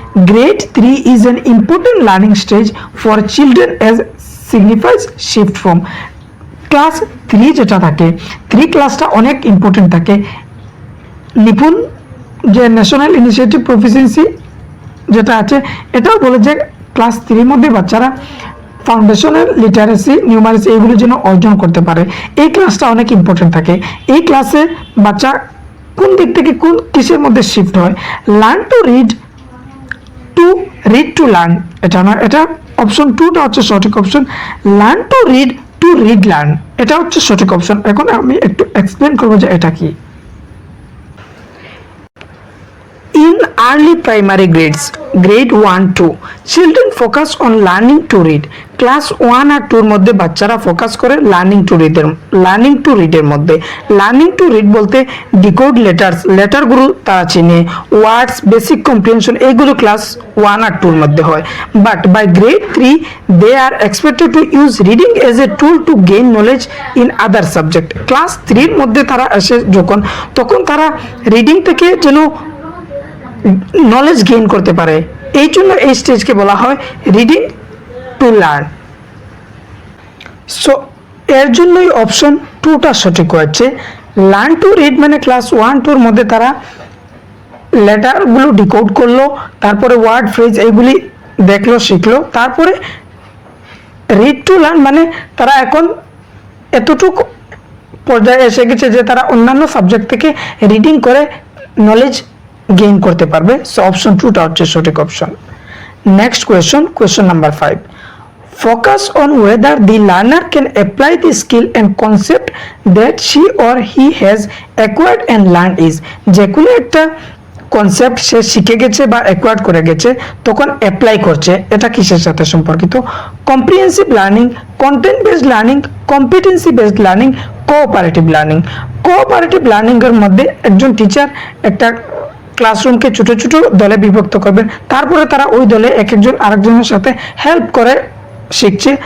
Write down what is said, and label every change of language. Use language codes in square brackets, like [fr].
[en] Grade 3 is an important learning stage for children as signifies shift from. [bn] Class 3 যেটা থাকে, 3 ক্লাসটা অনেক important থাকে। নিপুণ যে ন্যাশনাল ইনিশিয়েটিভ প্রফিসিয়েন্সি যেটা আছে এটাও বলে যে ক্লাস 3 মধ্যে বাচ্চারা ফাউন্ডেশনাল লিটারেসি, নিউমারেসি এইগুলো যেন অর্জন করতে পারে। এই ক্লাসটা অনেক ইম্পর্টেন্ট থাকে। এই ক্লাসে বাচ্চা কোন দিক থেকে কোন কিসের মধ্যে শিফট হয়? [en] learn to read, to read to learn, [bn] এটা না, এটা অপশন 2টা হচ্ছে সঠিক option. [en] learn to read, to read learn, [bn] এটা হচ্ছে সঠিক অপশন। এখন আমি একটু এক্সপ্লেন করবো যে এটা কি। [en] In early primary grades, grade 1-2, children focus on learning to read. [bn] Class 1 আর 2 মধ্যে বাচ্চারা ফোকাস করে লার্নিং টু রিডের মধ্যে। লার্নিং টু রিড বলতে ডিকোড লেটার্স, লেটারগুলো তারা চিনে, ওয়ার্ডস, বেসিক কম্প্রিহেনশন, এইগুলো ক্লাস 1 আর 2 মধ্যে হয়। [en] But by grade 3 they are expected to use reading as a tool to gain knowledge in other subject. [bn] Class 3 মধ্যে তারা এসে যখন, তখন তারা রিডিং থেকে যেন নলেজ গেইন করতে পারে, এই জন্য এই স্টেজকে বলা হয় রিডিং টু লার্ন। সো এর জন্যই অপশন 2টা সঠিক হয়েছে। লার্ন টু রিড মানে ক্লাস 1-2 মধ্যে তারা লেটারগুলো ডিকোড করলো, তারপরে ওয়ার্ড, ফ্রেজ এইগুলি দেখলো, শিখলো। তারপরে রিড টু লার্ন মানে তারা এখন এতটুকু পর্যায়ে এসে গেছে যে তারা অন্যান্য সাবজেক্ট থেকে রিডিং করে নলেজ গেইন করতে পারবে। সো অপশন 2টা হচ্ছে সঠিক option. [en] Next question, question number 5. Focus on whether the learner can apply the skill and concept that she or he has acquired and learned is. [bn] যে কোনো একটা কনসেপ্ট সে শিখে গেছে বা অ্যাকোয়ার্ড করে গেছে তখন অ্যাপ্লাই করছে, এটা কিসের সাথে সম্পর্কিত? Comprehensive learning, content based learning, competency based learning, cooperative learning. Cooperative learning এর মধ্যে একজন টিচার একটা ক্লাসরুমকে ছোট ছোট দলে বিভক্ত করবেন, তারপরে তারা ওই দলে এক একজন আরেকজনের সাথে হেল্প করে শিখছে।